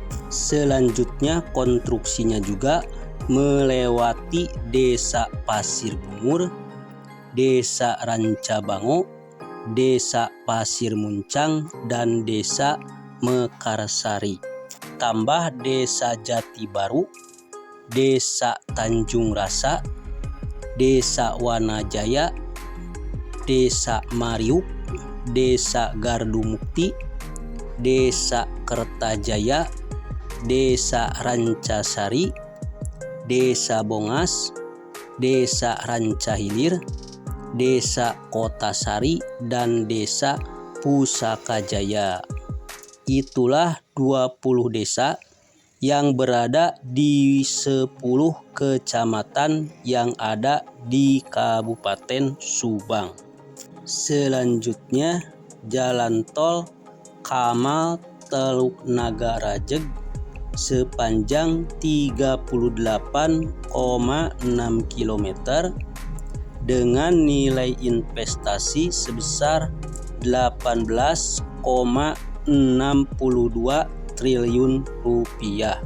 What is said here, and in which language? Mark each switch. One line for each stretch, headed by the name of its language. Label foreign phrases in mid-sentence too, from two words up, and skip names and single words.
Indonesian: Selanjutnya konstruksinya juga melewati Desa Pasir Bungur, Desa Rancabango, Desa Pasir Muncang, dan Desa Mekarsari. Tambah Desa Jati Baru, Desa Tanjung Rasa, Desa Wanajaya, Desa Mariuk, Desa Gardu Mukti, Desa Kertajaya, Desa Rancasari, Desa Bongas, Desa Rancahilir, Desa Kotasari, dan Desa Pusakajaya. Itulah 20 desa yang berada di 10 kecamatan yang ada di Kabupaten Subang. Selanjutnya jalan tol Kamal Teluk Naga Rajeg sepanjang 38,6 km dengan nilai investasi sebesar 18,62 triliun rupiah.